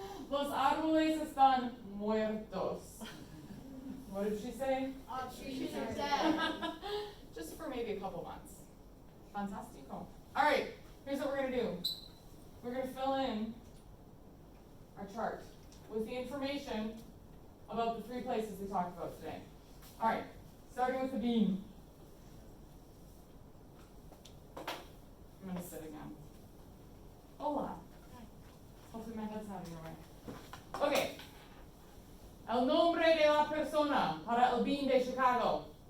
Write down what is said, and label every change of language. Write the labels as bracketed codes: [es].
[es] Los árboles están muertos. [en] What did she say? Trees are dead. Just for maybe a couple months. Fantastico. All right, here's what we're going to do. We're going to fill in our chart with the information about the 3 places we talked about today. All right, starting with the bean. I'm going to sit again. [es] Hola. [en] Hopefully my head's not in your way. Okay. [es] El nombre de la persona para el bean de Chicago.